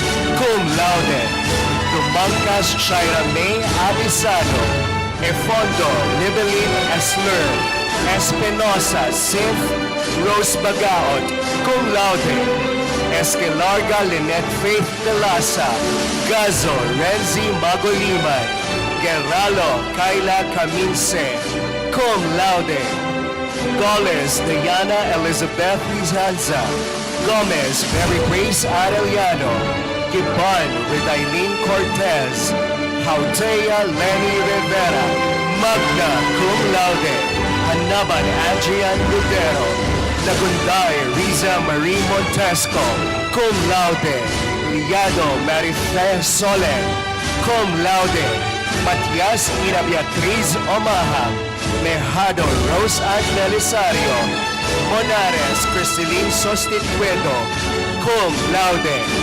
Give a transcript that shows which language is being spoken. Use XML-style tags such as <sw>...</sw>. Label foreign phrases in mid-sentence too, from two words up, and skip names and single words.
<la>cum laude, Dumangkas Shaira May Abisado, Efondo Libelin Esler, Espinosa Sif Rose Bagaot, cum laude, Esquelarga Lynette Faith de Lasa, Gazo Renzi Magoliman, Guerralo Kayla Caminse, cum laude, Goles Diana Elizabeth Lizanza, Gomez Mary Grace Arellano, Gibon with Eileen Cortez, Hautea Lenny Rivera, magna cum laude, Hanaban Adrian Ludero, Nagunday Riza Marie Montesco, cum laude, Liado Marife Solen, cum laude, Matias Ina Beatriz Omaha, Mejado Rose Ann Belisario, Monares Cristeline Sostituedo, cum laude,</la>